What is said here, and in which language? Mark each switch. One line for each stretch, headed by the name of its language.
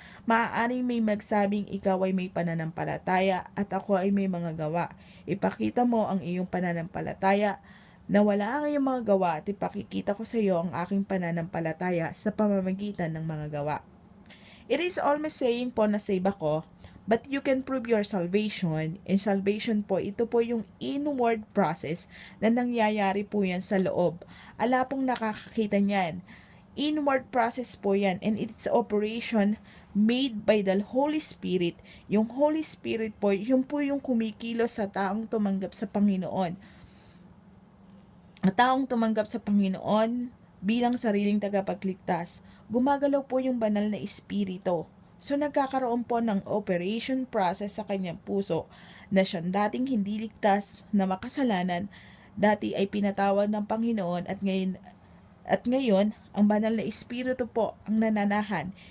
Filipino: Maaaring may magsabing ikaw ay may pananampalataya at ako ay may mga gawa. Ipakita mo ang iyong pananampalataya na wala ang iyong mga gawa at ipakikita ko sa iyo ang aking pananampalataya sa pamamagitan ng mga gawa.
English: It is almost saying
Filipino: po na save ako,
English: but you can prove your salvation.
Filipino: And salvation po, ito po yung inward process na nangyayari po yan sa loob. Ala pong nakakakita niyan.
English: Inward process
Filipino: po yan,
English: and it's operation made by the Holy Spirit.
Filipino: Yung Holy Spirit po, yun po yung kumikilos sa taong tumanggap sa Panginoon. At taong tumanggap sa Panginoon bilang sariling tagapagligtas, gumagalaw po yung banal na espiritu. So nagkakaroon po ng operation process sa kanyang puso na siyang dating hindi ligtas na makasalanan, dati ay pinatawad ng Panginoon at ngayon ang banal na espiritu po ang nananahan.